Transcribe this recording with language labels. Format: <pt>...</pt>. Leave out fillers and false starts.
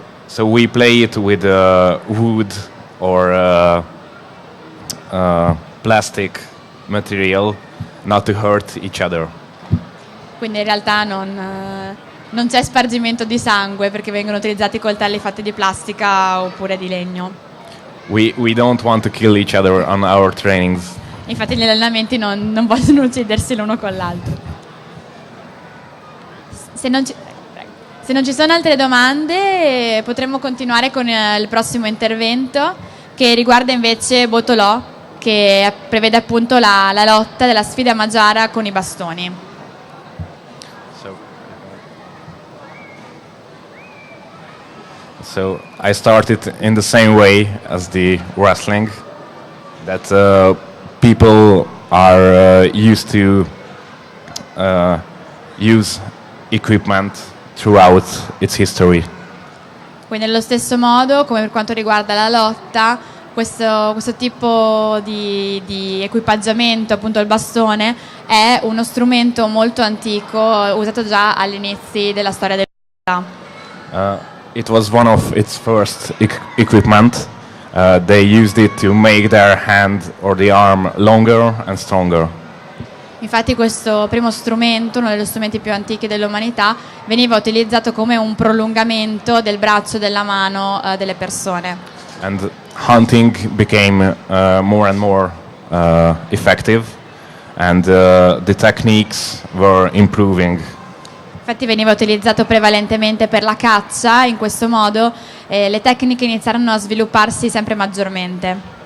<en>So we play it with wood or plastic material, not to hurt each other.</en> <it>Quindi in realtà non c'è spargimento di sangue perché vengono utilizzati coltelli fatti di plastica oppure di legno.</it> <en>We don't want to kill each other on our trainings.</en> <it>Infatti gli allenamenti non possono uccidersi l'uno con l'altro. Se non ci sono altre domande potremmo continuare con il prossimo intervento, che riguarda invece Botolo, che prevede appunto la lotta della sfida magiara con i bastoni.</it> <en>So I started in the same way as the wrestling, that people are used to use equipment throughout its history.</en> <it>Quindi nello stesso modo, come per quanto riguarda la lotta, questo tipo di equipaggiamento, appunto il bastone, è uno strumento molto antico, usato già agli inizi della storia dell'umanità.</it> <en>It was one of its first equipment. They used it to make their hand or the arm longer and stronger.</en> <it>Infatti questo primo strumento, uno degli strumenti più antichi dell'umanità, veniva utilizzato come un prolungamento del braccio, della mano delle persone.</it> <en>And hunting became more and more effective, and the techniques were improving.</en> <it>Infatti veniva utilizzato prevalentemente per la caccia, in questo modo le tecniche iniziarono a svilupparsi sempre maggiormente.</it>